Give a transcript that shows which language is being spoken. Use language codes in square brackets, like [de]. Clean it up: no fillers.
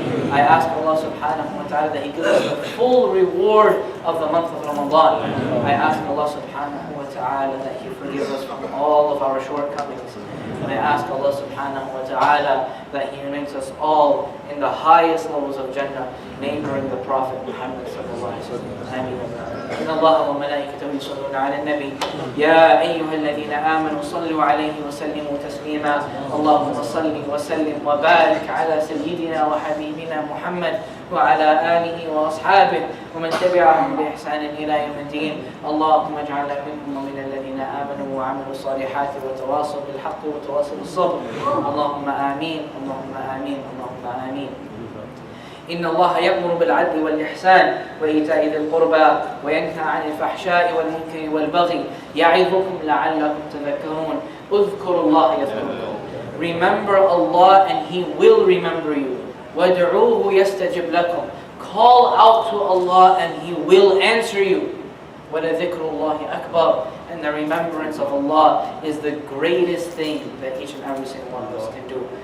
[en] I ask Allah subhanahu wa ta'ala that He gives us the full reward of the month of Ramadan. I ask Allah subhanahu wa ta'ala that He forgives us from all of our shortcomings. And I ask Allah subhanahu wa ta'ala that He makes us all in the highest levels of Jannah, neighboring the Prophet Muhammad sallallahu alayhi wa sallam. Ameen. [ar] إن الله وملائكته يصلون على النبي يا أيها الذين آمنوا صلوا عليه وسلموا تسليما اللهم صل وسلم وبارك على سيدنا وحبيبنا محمد وعلى آله وأصحابه ومن تبعهم بإحسان إلى يوم الدين اللهم اجعلنا منهم ومن الذين آمنوا وعملوا الصالحات وتواصوا بالحق وتواصوا بالصبر اللهم آمين اللهم آمين اللهم آمين إن الله يأمر بالعدل والإحسان وإيتاء ذي القربى وينهى عن الفحشاء والمنكر والبغي يعظكم لعلكم تذكرون اذكروا الله يذكركم. [en] Remember Allah and He will remember you. [ar] وَادْعُوهُ يَسْتَجِبْ لَكُمْ. [en] Call out to Allah and He will answer you. [ar] وَلَذِكْرُ اللَّهِ أَكْبَرُ. [en] And the remembrance of Allah is the greatest thing that each and every single one of us can do.